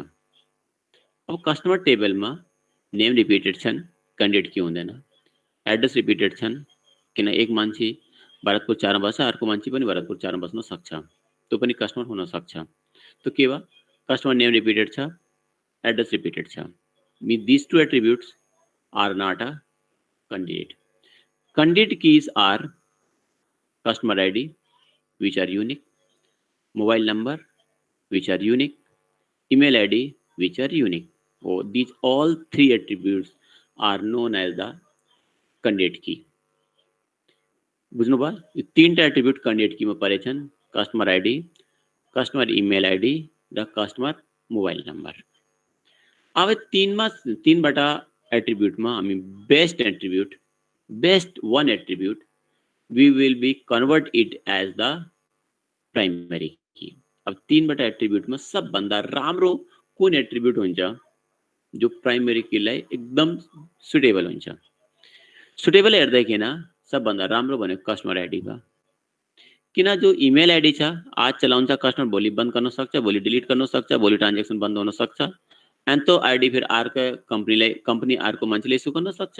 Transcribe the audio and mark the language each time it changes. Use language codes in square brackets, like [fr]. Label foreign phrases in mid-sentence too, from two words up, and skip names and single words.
[ne] अब कस्टमर टेबलमा [en] name repeated [ne] छन्, कैंडिडेट के हुँदैन, [en] address repeated [ne] छन् किन एक मान्छे भरतपुर 4 मा बस्छ, अर्को मान्छे पनि भरतपुर 4 मा बस्न सक्छ, त्यो पनि कस्टमर हुन सक्छ। तो के भयो, [en] customer name repeated [ne] छ, [en] address repeated [ne] छ। [en] These two attributes are not a candidate. Candidate keys are customer ID, which are unique, mobile number, which are unique, email ID, which are unique. Oh, these all three attributes are known as the candidate key. [ne] बुझ्नुभयो, यो तीनटा एट्रिब्युट [en] candidate key [ne] मा परेछन्, [en] customer ID, customer email ID [ne] र [en] customer mobile number. [ne] अब तीनबाट एट्रिब्युटमा हामी [en] best attribute, best one attribute we will be convert it as the primary key. [ne] अब तीनबाट एट्रिब्युटमा सबभन्दा राम्रो कुन एट्रिब्युट हुन्छ जो प्राइमरी कीलाई एकदम सुटेबल हुन्छ। सुटेबल हेर्दैकिन सबभन्दा राम्रो भनेको [en] customer ID [ne] भयो, किन जो [en] email ID [ne] छ आज चलाउँछ कस्टमर भोलि बन्द गर्न सक्छ, भोलि डिलिट गर्न सक्छ, भोलि ट्रान्जेक्सन बन्द हुन सक्छ, एन्ड त्यो आईडी फेरि अर्को कंपनी अर्को मान्छेले इस्यु गर्न सक्छ।